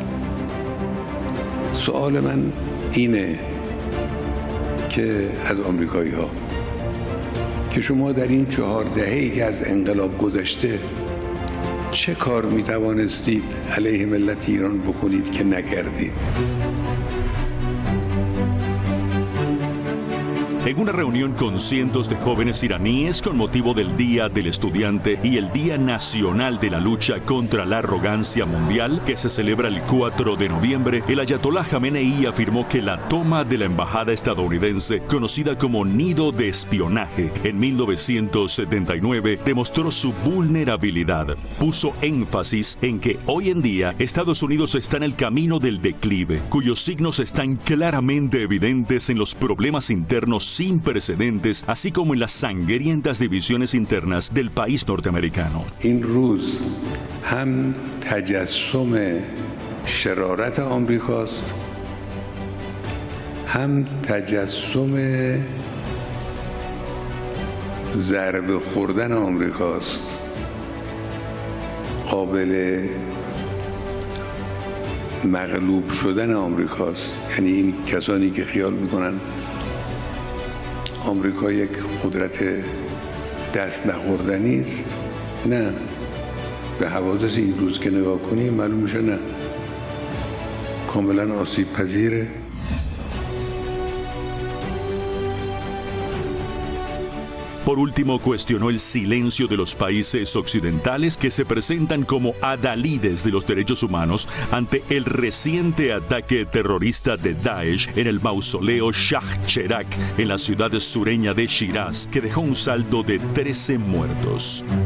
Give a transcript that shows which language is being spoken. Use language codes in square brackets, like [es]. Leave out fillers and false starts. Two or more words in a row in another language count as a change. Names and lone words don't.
[fa] سوال من اینه که از آمریکایی ها که شما در این 4 دهه‌ای که از انقلاب گذشته چه کار می توانستید علیه ملت ایران بکنید که نکردید؟ [es] En una reunión con cientos de jóvenes iraníes con motivo del Día del Estudiante y el Día Nacional de la Lucha contra la Arrogancia Mundial, que se celebra el 4 de noviembre, el ayatolá Khamenei afirmó que la toma de la embajada estadounidense, conocida como nido de espionaje, en 1979, demostró su vulnerabilidad. Puso énfasis en que hoy en día Estados Unidos está en el camino del declive, cuyos signos están claramente evidentes en los problemas internos sin precedentes, así como en las sangrientas divisiones internas del país norteamericano. [fa] این روز هم تجسم شرارت آمریکاست، هم تجسم ضربه خوردن آمریکاست. قابل مغلوب شدن آمریکاست. یعنی این کسانی که خیال میکنن آمریکا یک قدرت دست نخوردنی است، نه، به حوادث این روز که نگاه کنیم معلوم میشه نه، کاملا آسیب پذیره. [es] Por último, cuestionó el silencio de los países occidentales que se presentan como adalides de los derechos humanos ante el reciente ataque terrorista de Daesh en el mausoleo Shah Cheragh en la ciudad sureña de Shiraz, que dejó un saldo de 13 muertos.